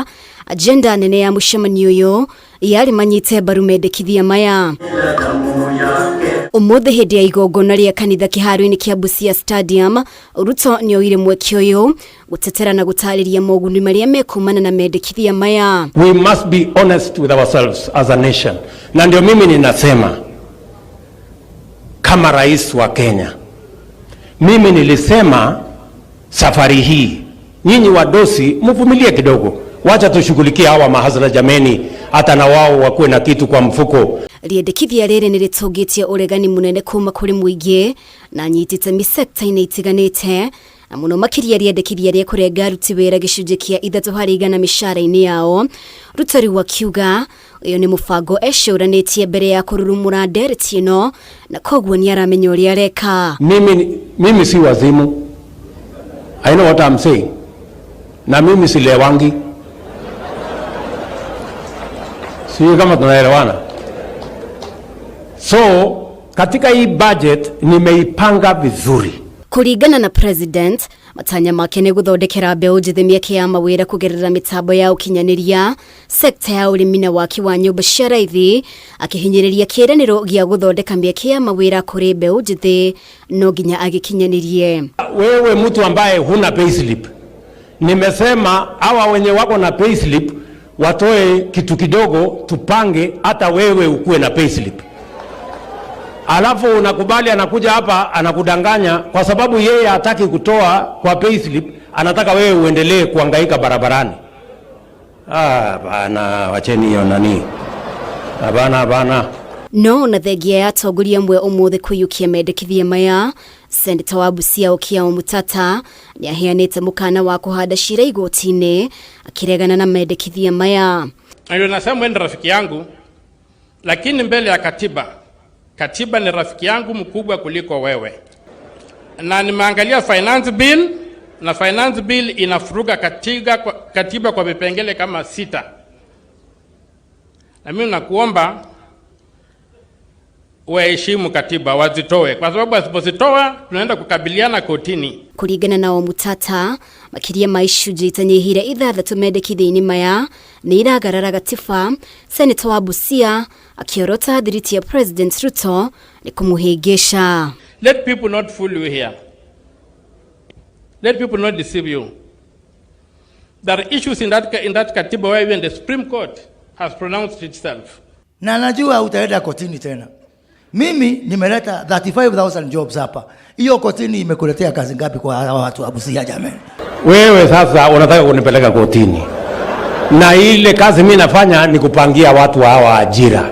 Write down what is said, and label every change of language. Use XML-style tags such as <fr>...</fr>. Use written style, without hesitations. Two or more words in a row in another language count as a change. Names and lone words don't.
<ki>Agenda nene ya mucemanio uyu yari manyite mbaru mendekithia maya. Umuthi hindi ya igongona ria kanitha kiharo-ini kia Busia Stadium, Ruto nioire mweke uyu gutetera na gutariria moguni maria mekumana na mendekithia maya.</ki> <en>We must be honest with ourselves as a nation.</en> <sw>Na ndio mimi ninasema kama rais wa Kenya, mimi nilisema safari hii nyinyi wadosi mvumilie kidogo, wacha tushughulikie hawa mahasara jameni, hata na wao wakuwe na kitu kwa mfuko.</sw> <ki>Riendekithia riri ni ritugitie uregani munene kuma kuri muingi na nyitite misekta-ini itiganite, na muno makiria riendekithia ria kurenga aruti wira gicunji kia 3% mishara-ini yao. Ruto riu akiuga uyu ni mubango ecuranitie mbere ya kururumura ndereti ino, na koguo ni aramenya uria areka.</ki> <sw>Mimi si wazimu.</sw> <en>I know what I'm saying.</en> <sw>Na mimi si lewangi. Sio kama tunaelewana. So, katika hii budget nimeipanga vizuri.</sw> <ki>Kuringana na President, matanya make ni guthondekera mbeũ njithi mieke ya mawira kugerera mitambo ya ukinyaniria, sekta ya urimi na waki wa nyumba cia raithi, akihinyiriria kiraniro gia guthondeka mieke ya mawira kuri mbeũ njithi no nginya agikinyanirie.</ki> <sw>Wewe mtu ambaye huna payslip, nimesema hawa wenye wako na payslip watoe kitu kidogo tupange hata wewe ukuwe na payslip. Alafu unakubali anakuja hapa anakudanganya kwa sababu yeye hataki kutoa kwa payslip, anataka wewe uendelee kuhangaika barabarani. Bana wacheni hiyo nani. Bana.</sw> <ki>No na thegia ya atongoria amwe umuthi kuyukia mendekithia maya, Senator wa Busia Okiya Omutata ni aheanite mukana wa kuhanda cira igoti-ini akiregana na mendekithia maya.</ki> <sw>Ndio nasema wewe rafiki yangu, lakini mbele ya Katiba ni rafiki yangu mkubwa kuliko wewe. Na nimeangalia</sw> <en>finance bill,</en> <sw>na</sw> <en>finance bill</en> <sw>inafuruga katiba kwa vipengele kama 6. Na mimi nakuomba waheshimu katiba, wazitoe, kwa sababu asipozitoa tunaenda kukabiliana kotini.</sw> <ki>Kuringana na Omutata, makiria maicunji itanyihire 6 mendekithia-ini maya ni iragarara gatiba. Senator wa Busia akiorota thiriti ya President Ruto ni kumuhingisha.</ki> <en>Let people not fool you here. Let people not deceive you. There are issues in that katiba where even the Supreme Court has pronounced itself.</en> <sw>Na najua utaenda kotini tena. Mimi nimeleta 35,000 jobs hapa. Hiyo kotini imekuletea kazi ngapi kwa watu wa Busia jamani? Wewe sasa unataka kunipeleka kotini. Na ile kazi mimi nafanya ni kupangia watu hawa ajira.</sw>